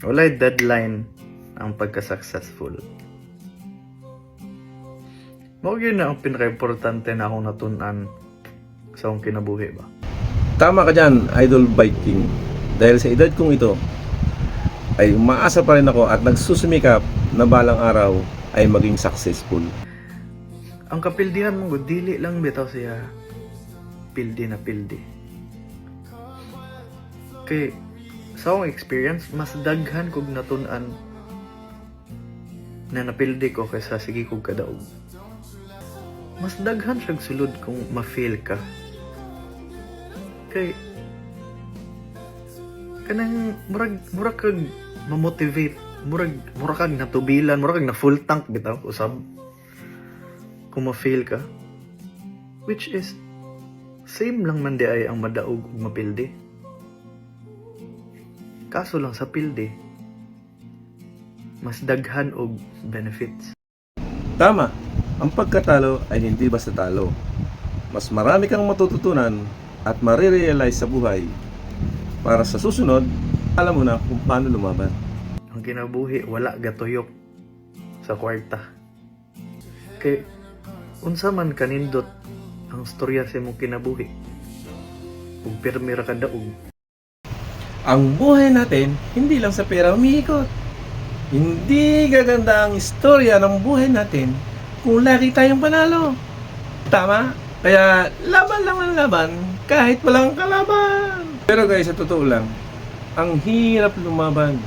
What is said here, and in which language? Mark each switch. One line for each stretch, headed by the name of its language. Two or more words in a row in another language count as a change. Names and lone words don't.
Cebuano: Walay deadline ang pagka-successful. Mao gyud na ang pinaka-importante na akong natunan sa akong kinabuhi ba.
Filipino: Tama ka dyan, Idol Viking. Dahil sa edad kong ito, ay umaasa pa rin ako at nagsusumikap na balang araw ay maging successful.
Cebuano: Ang kapildihan mo gud dili lang bitaw siya pildi na pildi. Kay sa akong experience, mas daghan kog natun-an na napildi ko kaysa sige kog kadaog. Mas daghan siyang sulod kung ma-fail ka. Kay kanang murag kag ma-motivate, murag kag natubilan, murag kag na
English: full tank
Cebuano: bitaw usab kung ma-fail ka,
English: which is same
Cebuano: lang man di ay ang madaog ug mapildi. Kaso lang sa pildi mas daghan og benefits.
Filipino: Tama, ang pagkatalo ay hindi basta talo. Mas marami kang matututunan at marirealize sa buhay para sa susunod, alam mo na kung paano lumaban.
Cebuano: Ang kinabuhi wala gatuyok sa kwarta. Kay unsa man kanindot ang storya sa imong kinabuhi, ug pirmi ra ka daog.
Filipino: Ang buhay natin, hindi lang sa pera umiikot. Hindi gaganda ang istorya ng buhay natin kung lagi tayong panalo. Tama? Kaya laban lang ng laban kahit walang kalaban. Pero guys, sa totoo lang, ang hirap lumaban.